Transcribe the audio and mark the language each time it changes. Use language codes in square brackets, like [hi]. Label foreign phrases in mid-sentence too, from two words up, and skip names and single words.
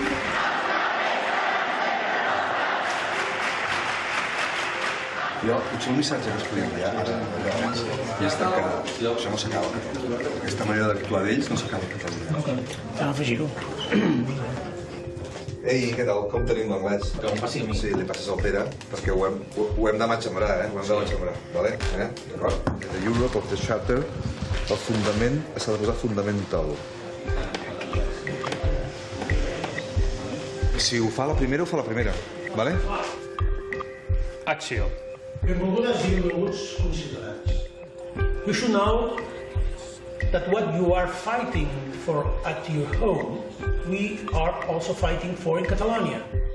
[ca] Jo, potser un missatge que es podria enviar és que això no s'acaba. Aquesta manera d'actuar d'ells no s'acaba a Catalunya. Cal afegir-ho. Ei, què tal? Com tenim l'anglès? Que em passi a mi. Sí, li passes al Pere, perquè ho hem de matxembrar, Ho hem de matxembrar, vale? D'acord? [en] The Europe of the Charter, [ca] el fundament, s'ha de posar fundamental. Si ho fa la primera, ho fa la primera, vale? Acció. Benvolgudes i benvolguts conciutadans. [en] You should know that what you are fighting for at your home, we are also fighting for in Catalonia.